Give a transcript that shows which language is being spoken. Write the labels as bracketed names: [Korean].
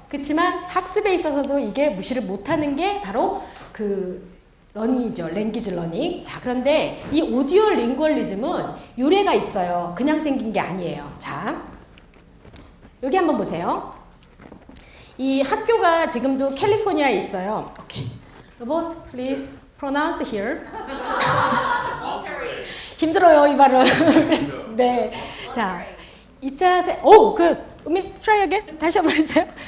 [Korean] 그렇지만 학습에 있어서도 이게 무시를 못하는 게 바로 러닝이죠. 랭귀지 러닝. 자, 그런데 이 오디오 링구얼리즘은 유래가 있어요. 그냥 생긴 게 아니에요. 자, 여기 한번 보세요. 이 학교가 지금도 캘리포니아에 있어요. 오케이. [English] Robot, please pronounce here. [Korean] 힘들어요, 이 발음. 네. 자, 2차 [English] try again. [Korean] 다시 한번 해주세요.